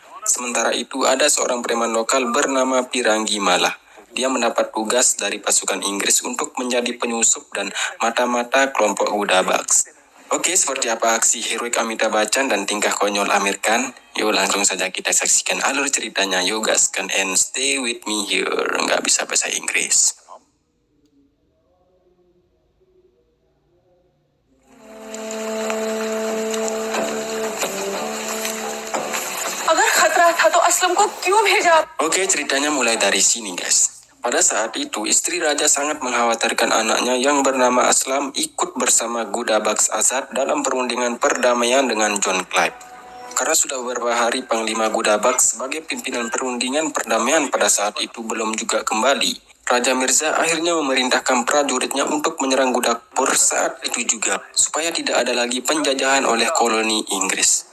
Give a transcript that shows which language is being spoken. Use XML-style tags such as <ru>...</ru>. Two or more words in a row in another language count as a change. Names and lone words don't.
<id>Sementara itu ada seorang preman lokal bernama Pirangi Malah. Dia mendapat tugas dari pasukan Inggris untuk menjadi penyusup dan mata-mata kelompok Gudabaks. Oke, seperti apa aksi heroik Amitabh Bachchan dan tingkah konyol Amir Khan? Yuk langsung saja kita saksikan alur ceritanya. Yuk gaskan</id> <en>and stay with me here.</en> <id>Nggak bisa bahasa Inggris.</id> <hi>अगर खतरा था तो असलम को क्यों भेजा?</hi> <id>Oke, ceritanya mulai dari sini, guys. Pada saat itu, istri raja sangat mengkhawatirkan anaknya yang bernama Aslam ikut bersama Gudabaks Azad dalam perundingan perdamaian dengan John Clive. Karena sudah beberapa hari Panglima Gudabaks sebagai pimpinan perundingan perdamaian pada saat itu belum juga kembali, Raja Mirza akhirnya memerintahkan prajuritnya untuk menyerang Gudapur saat itu juga, supaya tidak ada lagi penjajahan oleh koloni Inggris.</id>